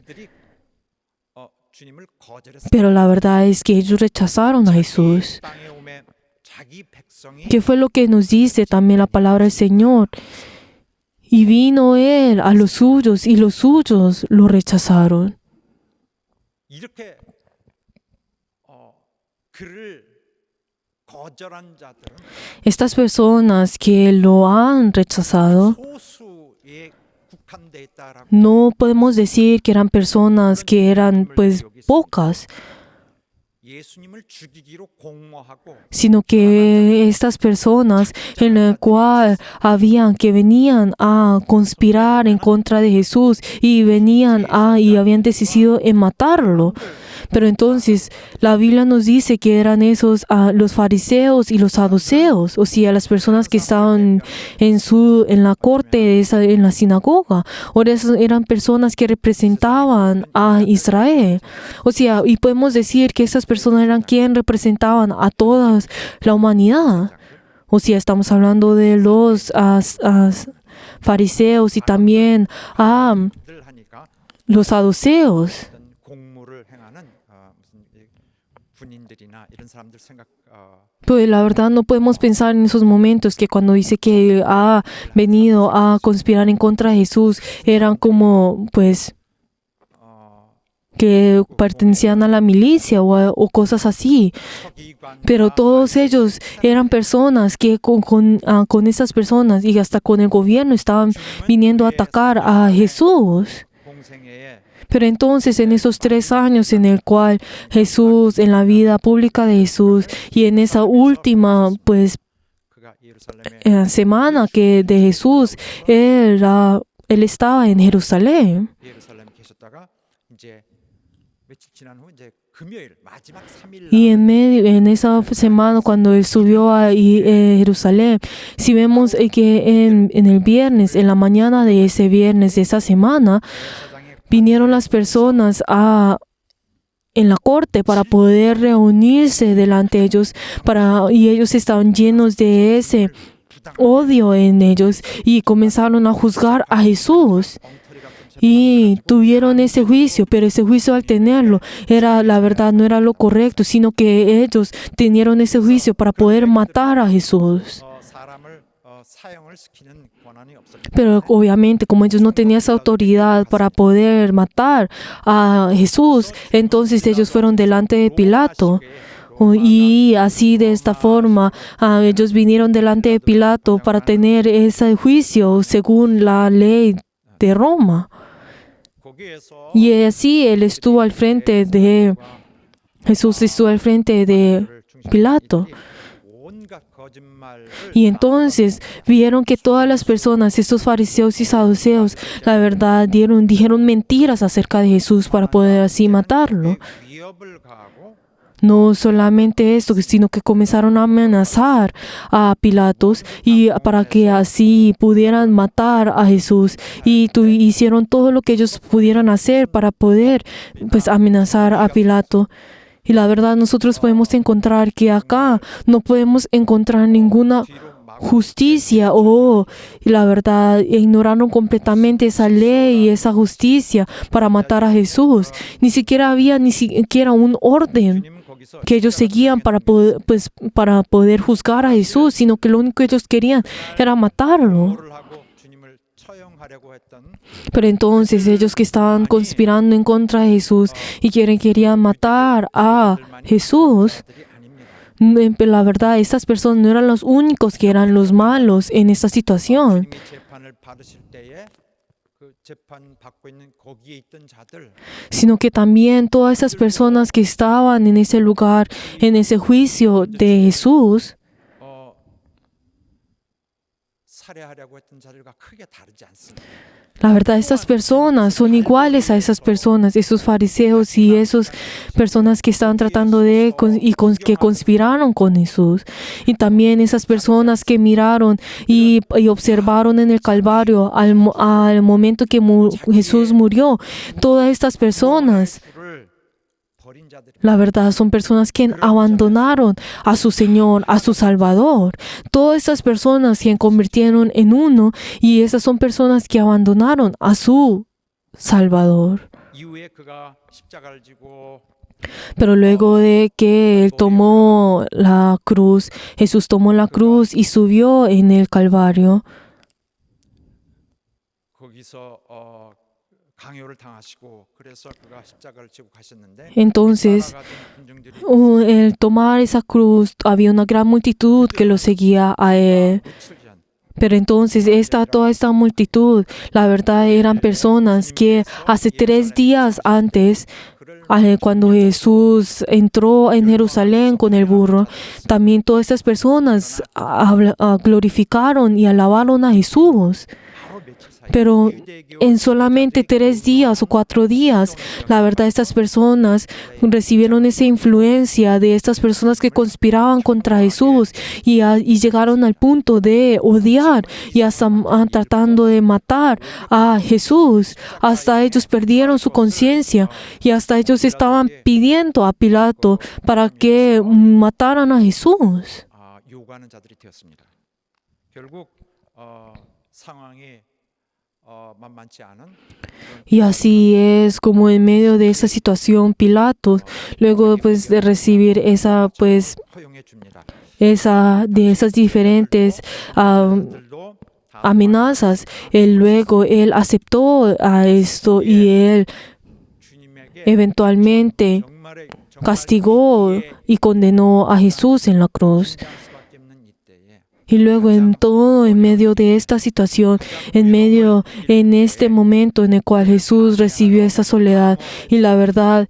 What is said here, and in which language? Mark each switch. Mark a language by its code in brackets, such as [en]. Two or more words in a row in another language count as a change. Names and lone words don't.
[ko] 들이 주님을 거절했습니다. [es] pero la verdad es que ellos rechazaron a Jesús. [ko] 땅에 오매 자기 백성이 [es] ¿Qué fue lo que nos dice también la palabra del Señor? Y vino Él a los suyos y los suyos lo rechazaron. [ko] 이렇게 그를 거절한 자들은 [es] Estas personas que lo han rechazado, [ko] 소수에 국한돼 있다라고 [es] no podemos decir que eran personas que eran pocas. [ko] 예수님을 죽이기로 공모하고 [es] sino que estas personas en la cual habían que venían a conspirar en contra de Jesús y y habían decidido en matarlo. Pero entonces la Biblia nos dice que eran esos los fariseos y los saduceos, o sea, las personas que estaban en la corte, en la sinagoga, o eran personas que representaban a Israel. O sea, y podemos decir que esas personas eran quien representaban a toda la humanidad. O sea, estamos hablando de los fariseos y también [ko] 들 하니까 [es] los saduceos. [ko] 어떤 공모를 행하는 무슨 군인들이나 이런 사람들 생각 [es] Pues la verdad no podemos pensar en esos momentos que cuando dice que ha venido a conspirar en contra de Jesús eran como pues que pertenecían a la milicia o cosas así. Pero todos ellos eran personas que con esas personas y hasta con el gobierno estaban viniendo a atacar a Jesús. [ko] 공생애에 [es] Pero entonces en esos 3 años en el cual Jesús, en la vida pública de Jesús y en esa última pues [ko] 그가 예루살렘에 [es] semana que de Jesús, él estaba en Jerusalén. [ko] 예루살렘에 계셨다가 이제 며칠 지난 후 이제 금요일 마지막 3일 [es] Y en esa semana cuando él subió a Jerusalén, si vemos que en el viernes, en la mañana de ese viernes de esa semana, vinieron las personas en la corte para poder reunirse delante de ellos y ellos estaban llenos de ese odio en ellos y comenzaron a juzgar a Jesús. Y tuvieron ese juicio, pero ese juicio al tenerlo la verdad no era lo correcto, sino que ellos tenieron ese juicio para poder matar a Jesús. [ko] 사람을 사형을 시키는 권한이 없었기 [es] Pero obviamente como ellos no tenían esa autoridad para poder matar a Jesús, entonces ellos fueron delante de Pilato. Y así de esta forma ellos vinieron delante de Pilato para tener ese juicio según la ley de Roma. [ko] 거기에서 [es] Y así Jesús estuvo al frente de Pilato. [ko] 온갖 거짓말을 [es] Y entonces vieron que todas las personas, estos fariseos y saduceos, la verdad dijeron mentiras acerca de Jesús para poder así matarlo. [ko] 위협을 가하고 [es] No solamente esto, sino que comenzaron a amenazar a Pilatos y para que así pudieran matar a Jesús. Y hicieron todo lo que ellos pudieran hacer para poder pues amenazar a Pilato. Y la verdad nosotros podemos encontrar que acá no podemos encontrar ninguna justicia y la verdad ignoraron completamente esa ley y esa justicia para matar a Jesús. Ni siquiera había un orden [ko] 주님은 거기서 [es] que ellos seguían para poder juzgar a Jesús, sino que lo único que ellos querían era matarlo. [ko] 공모를 하고 주님을 처형하려고 했던 [es] Pero entonces ellos que estaban conspirando en contra de Jesús y querían matar a Jesús, [ko] 들이 아닙니다. [es] la verdad, estas personas no eran los únicos que eran los malos en esta situación, [ko] 주님이 재판을 받으실 때에 그 재판 받고 있는 거기에 있던 자들 [es] sino que también todas esas personas que estaban en ese lugar, en ese juicio de Jesús, [ko] 살해하려고 했던 자들과 크게 다르지 않습니다. [es] la verdad, estas personas son iguales a esas personas, esos fariseos y esas personas que estaban tratando que conspiraron con Jesús. Y también esas personas que miraron y observaron en el Calvario al momento que Jesús murió. Todas estas personas, [ko] 주를 버린 자들이 [es] la verdad, son personas que abandonaron a su Señor, a su Salvador. Todas estas personas se convirtieron en uno y esas son personas que abandonaron a su Salvador. [ko] 이후에 그가 십자가를 지고 [es] Pero luego de que él tomó la cruz, Jesús tomó la cruz y subió en el Calvario. [ko] 거기서 강요를 당하시고 그래서 그가 십자가를 지고 가셨는데 [es] Entonces, [ko] 따라가던 군중들이 [es] el tomar esa cruz, había una gran multitud que lo seguía a él. [ko] 며칠 전 [es] Pero entonces toda esta multitud, la verdad, eran personas que hace 3 días antes Cuando Jesús entró en Jerusalén con el burro, también todas estas personas glorificaron y alabaron a Jesús. [ko] 바로 며칠 사이 [es] Pero [ko] 유대교 [es] en solamente 3 días o 4 días, la verdad, estas personas recibieron esa influencia de estas personas que conspiraban contra Jesús y llegaron al punto de odiar y hasta tratando de matar a Jesús. Hasta ellos perdieron su conciencia y hasta ellos estaban pidiendo a Pilato para que mataran a Jesús. [ko] 요구하는 자들이 되었습니다. 결국 상황이 만만치 않은 [es] Y así es como en medio de esa situación Pilato, luego pues de recibir esa pues [ko] 허용해 줍니다. [es] de esas diferentes [ko] 들도 다 [es] amenazas, él aceptó a esto y él [ko] 주님에게 [es] eventualmente [ko] 정말의 [es] castigó y condenó a Jesús en la cruz. [ko] 할 수밖에 없는 이때에 [es] Y luego en todo, en medio de esta situación, en este momento en el cual Jesús recibió esa soledad y la verdad,